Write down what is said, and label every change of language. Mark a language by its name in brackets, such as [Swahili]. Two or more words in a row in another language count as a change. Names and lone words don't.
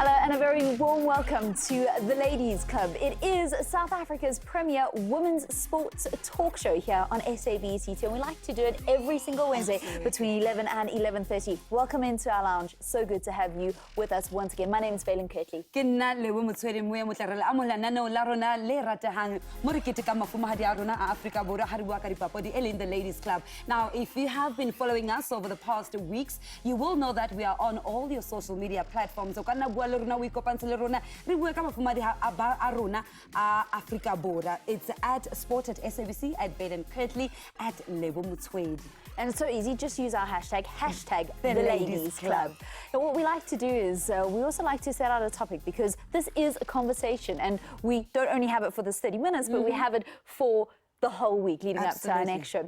[English] And a very warm welcome to the Ladies Club. It is South Africa's premier women's sports talk show here on SABC, and we like to do it every single Wednesday between 11 and 11:30. Welcome into our lounge. So good to have you with us once again. My name is Vaylen Kirtley. [Southern Sotho] Lebo Motsoeli moya motlarela amola nano la rona le ratehang mo re keteka mafumahadi a rona a Africa Borwa ha re bua ka dipapadi [English] in the Ladies Club. Now, if you have been following us over the past weeks, you will know that we are on all your social media platforms. [Southern Sotho] O kana bua le rona we kopantshe le rona re bua ka mafumahadi a rona a Africa Borwa. [English] It's at Sport at SABC, at Vaylen Kirtley, at Lebo Motsoeli. And it's so easy, just use our hashtag the Ladies Club. And what we like to do is we also like to set out a topic, because this is a conversation and we don't only have it for this 30 minutes, but we have it for the whole week leading up to our next show.